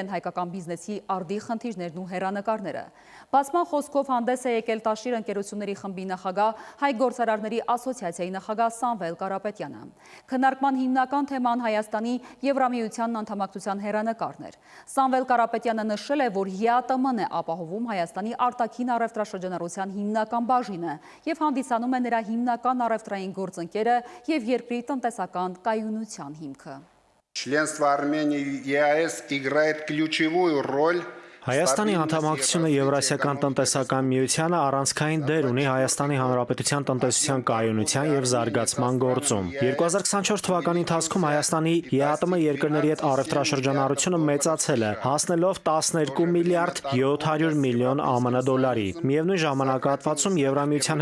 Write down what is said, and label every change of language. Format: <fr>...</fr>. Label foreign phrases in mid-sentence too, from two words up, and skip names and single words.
<hy>են հայկական բիզնեսի արդի խնդիրներն ու հեռանկարները։ Բացման խոսքով հանդես է եկել Տաշիր ընկերությունների խմբի նախագահ, Հայ գործարարների ասոցիացիայի նախագահ Սամվել Կարապետյանը։ Քննարկման հիմնական թեման Հայաստանի Եվրամիության անդամակցության հեռանկարն էր։ Սամվել Կարապետյանը նշել է, որ ԵԱՏՄ-ն է ապահովում Հայաստանի արտաքին առևտրաշրջանառության հիմնական բաժինը և հանդիսանում է նրա հիմնական առևտրային գործընկերը և երկրի տնտեսական կայունության հիմքը։</hy> <ru>Членство Армении в ЕАЭС играет ключевую роль.</ru> <hy>Հայաստանի անդամակցությունը Եվրասիական տնտեսական միությանը առանցքային դեր ունի Հայաստանի Հանրապետության տնտեսության կայունության և զարգացման գործում։ 2024 թվականի ընթացքում Հայաստանի ԵԱՏՄ երկրների հետ առևտրաշրջանառությունը մեծացել է, հասնելով 12 միլիարդ 700 միլիոն ԱՄՆ դոլարի։ Միևնույն ժամանակահատվածում Եվրամիության</hy>